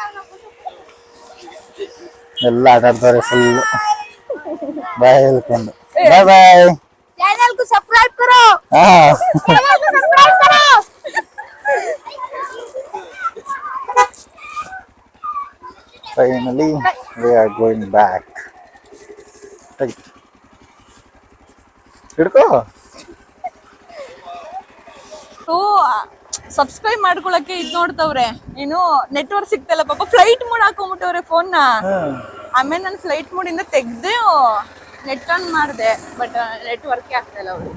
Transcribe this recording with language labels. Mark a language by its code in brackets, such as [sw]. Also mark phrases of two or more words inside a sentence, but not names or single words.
[kn] ಎಲ್ಲ ಆಟಾಡ್ತಾರೆ [en] full bye [kn] ಹೇಳ್ಕೊಂಡು. [en] bye bye. [hi] चैनल को सब्सक्राइब करो, हाँ चैनल को सब्सक्राइब करो। [en] finally we are going back. [kn] ಹಿಡ್ಕೋ ಸಬ್ಸ್ಕ್ರೈಬ್ ಮಾಡ್ಕೊಳಕ್ಕೆ ಇದ್ ನೋಡ್ತವ್ರೆ, ಏನು ನೆಟ್ವರ್ಕ್ ಸಿಗ್ತಲ್ಲ ಪಾಪ, [en] flight mode [kn] ಹಾಕೊಂಡ್ಬಿಟ್ಟವ್ರೆ ಫೋನ್ನ. ಆಮೇಲೆ ನಾನು ಫ್ಲೈಟ್ ಮೋಡಿಂದ ತೆಗ್ದೆ [en] net on [kn] ಮಾಡಿದೆ, [en] but network [kn] ಆಗ್ತಾ ಇಲ್ಲ ಅವ್ರು.